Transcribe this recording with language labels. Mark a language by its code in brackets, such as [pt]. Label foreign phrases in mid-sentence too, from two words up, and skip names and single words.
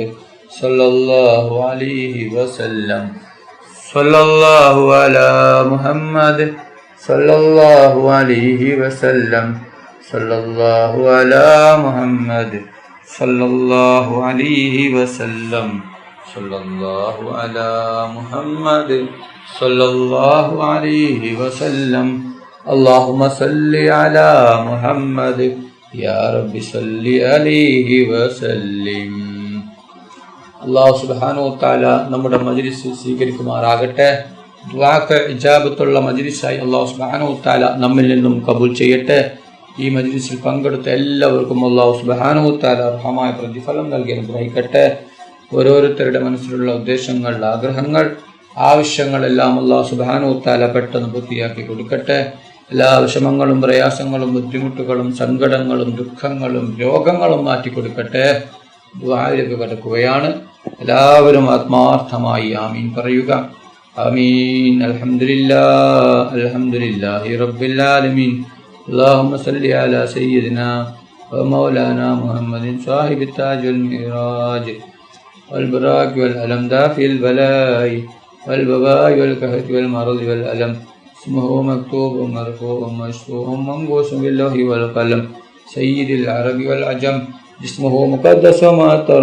[ar] صلى الله عليه وسلم صلى الله على محمد صلى الله عليه وسلم صلى الله على محمد صلى الله عليه وسلم صلى الله على محمد صلى الله عليه وسلم اللهم صل على محمد يا ربي صل عليه وسلم. الله سبحانه وتعالى [ml] നമ്മുടെ മജ്ലിസ് സ്വീകരിക്കുമാറാകട്ടെ. ദുആക്ക് ഇജാബത്തുള്ള മജ്ലിസായി [ar] الله سبحانه وتعالى [ml] നമ്മിൽ നിന്നും കബൂൽ ചെയ്യട്ടെ. ഈ മജ്ലിസിൽ പങ്കെടുത്ത എല്ലാവർക്കും [ar] الله سبحانه وتعالى [ml] അർഹമായ പ്രതിഫലം നൽകി അനുഗ്രഹിക്കട്ടെ. ഓരോരുത്തരുടെ മനസ്സിലുള്ള ഉദ്ദേശങ്ങൾ, ആഗ്രഹങ്ങൾ ആവശ്യങ്ങളെല്ലാം [ar] الله سبحانه وتعالى [ml] പെട്ടെന്ന് പൂർത്തിയാക്കി കൊടുക്കട്ടെ. എല്ലാ വിഷമങ്ങളും പ്രയാസങ്ങളും ബുദ്ധിമുട്ടുകളും സങ്കടങ്ങളും ദുഃഖങ്ങളും രോഗങ്ങളും മാറ്റിക്കൊടുക്കട്ടെ. ദുആയിലേക്ക് കടക്കുകയാണ്. എല്ലാവരും ആത്മാർത്ഥമായി ആമീൻ പറയുക. ആമീൻ. [ar] الحمد لله رب العالمين. اللهم صل على سيدنا ومولانا محمد صاحب التاج والمعراج والبراك والألم دافع البلاء والبواء والكهف والمرض والألم اسمه مكتوب مرفوع مشفوع منقوش باللوح والقلم سيد العرب والعجم جسمه مقدس ومعطر